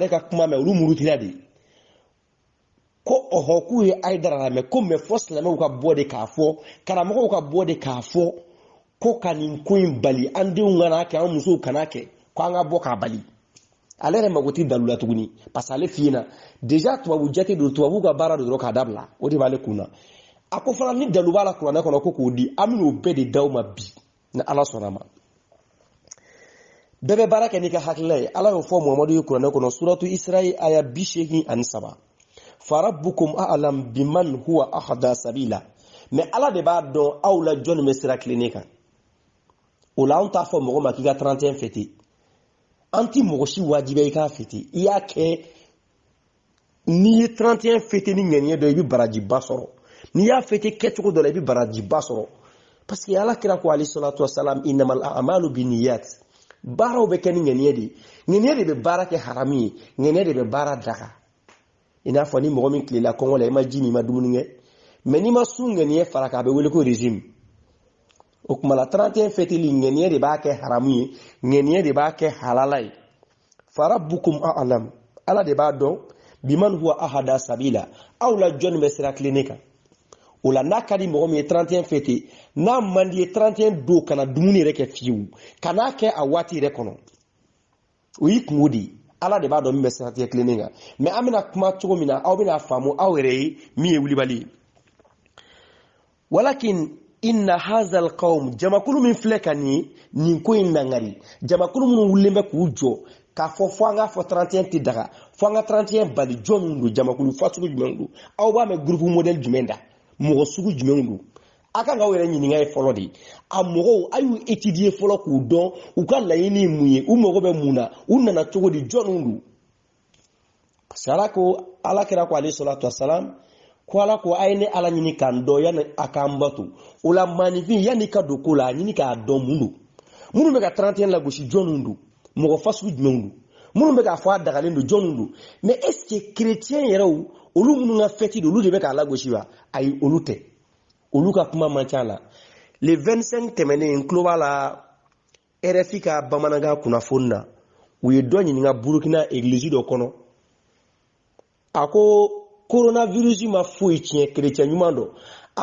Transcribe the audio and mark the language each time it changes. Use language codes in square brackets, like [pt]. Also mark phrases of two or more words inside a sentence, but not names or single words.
[bm] wɛrɛ ka kuma mɛn olu murutila de ko ɔhɔ k'u ye haidara lamɛn ko mɛ fɔ silamɛw ka bɔ de k'a fɔ karamɔgɔw ka bɔ de k'a fɔ ko ka nin ko in bali an denw kana kɛ an musow kana kɛ ko an ka bɔ k'a bali ale yɛrɛ mago tɛ dalu la tuguni [fr] parce que [bm] ale f'i ɲɛna déjà tubabu jate don tubabu ka baara don dɔrɔn k'a dabila o de b'ale kun na a ko fana ni dalu b'a la kuranɛ kɔnɔ ko k'o di an bɛn'o bɛɛ de d'aw ma bi ni ala sɔnna ma bɛɛ bɛ baara kɛ n'i ka hakilila ye ala y'o fɔ muhamadu ye kuranɛ kɔnɔ [ar] سورة الإسراء [bm] aya 83 [ar] فربكم أعلم بمن هو أهدى سبيلا [bm] mais ala de b'a dɔn aw la jɔnni bɛ sira tilennen kan o la an t'a fɔ mɔgɔ ma k'i ka 31 fêter an ti mɔgɔ si wajibiya i k'a fêter i y'a kɛ n'i ye 31 fêter ni ŋaniya dɔ i bɛ barajiba sɔrɔ n'i y'a fêter kɛcogo dɔ la i bɛ barajiba sɔrɔ [fr] parce que [bm] ala kira ko [ar] عليه الصلاة والسلام إنما الأعمال بالنيات [bm] baaraw bɛ kɛ ni ŋaniya de bɛ baara kɛ haramu ye ŋaniya de bɛ baara daga i n'a fɔ ni mɔgɔ min tilela kɔngɔ la i ma ji min i ma dumuni kɛ mais n'i ma sun ŋaniya fara k'a bɛ wele ko régime o kuma la 31 fêteli ŋaniya de b'a kɛ haramu ye ŋaniya de b'a kɛ halala ye [ar] فربكم أعلم [bm] ala de b'a dɔn [ar] بمن هو أهدى سبيلا [bm] aw la jɔnni bɛ sira tilennen kan o la n'a ka di mɔgɔ min ye 31 fêter n'a man di ye 31 don kana dumuni yɛrɛ kɛ fiyewu kan'a kɛ a waati yɛrɛ kɔnɔ o y'i kungo de ye ala de b'a dɔn min bɛ sira tilennen kan mais an bɛna kuma cogo min na aw bɛna faamu aw yɛrɛ ye min ye wulibali ye [ar] ولكن إن هذا القوم [bm] jamakulu min filɛ ka nin ko in nangari jamakulu minnu wulilen bɛ k'u jɔ k'a fɔ an k'a fɔ 31 tɛ daga fo an ka 31 bali jɔn don jamakulu fasugu jumɛn don aw b'a mɛn [fr] groupe modèle [bm] jumɛn da mɔgɔ sugu jumɛn don a kan k'aw yɛrɛ ɲininka ye fɔlɔ de a mɔgɔw a y'u étudier fɔlɔ k'u dɔn u ka laɲini ye mun ye u mago bɛ mun na u nana cogo di jɔn don [fr] parce que [bm] ala kira ko [ar] عليه الصلاة والسلام [bm] ko ala ko a ye ne ala ɲini k'an dɔn yanni a k'an bato o la maanifin yanni ka don ko la a ɲini k'a dɔn mun don minnu bɛ ka 31 lagosi jɔn don mɔgɔ fasugu jumɛn don minnu bɛ k'a fɔ a dagalen don jɔn don [fr] mais est ce que chrétien [bm] yɛrɛw olu minnu ka fête don olu de bɛ k'a lagosi wa ayi olu tɛ olu ka kuma man ca la le 25 tɛmɛnen n tulo b'a la RFI ka bamanankan kunnafoni na u ye dɔ ɲininka Burukina église dɔ kɔnɔ a ko coronavirus ma foyi tiɲɛ chrétien ɲuman dɔ a